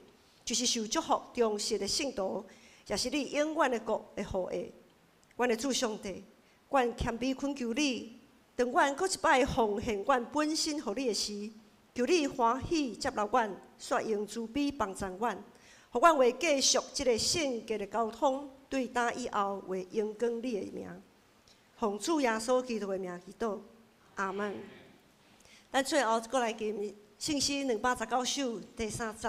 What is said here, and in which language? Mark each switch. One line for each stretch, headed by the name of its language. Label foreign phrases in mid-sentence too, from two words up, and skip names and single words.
Min Nan Chinese: 就是受祝福、忠实的信徒，也是你永远的国的后裔。阮的主上帝，阮谦卑恳求你，当阮搁一摆奉献阮本身予你的时，求你欢喜接纳阮，率用慈悲帮助阮，互阮为继续即个圣洁的交通，对打以后为荣光你的名。奉主耶稣基督的名祈祷，阿门。咱最后搁来念信息219首第3节。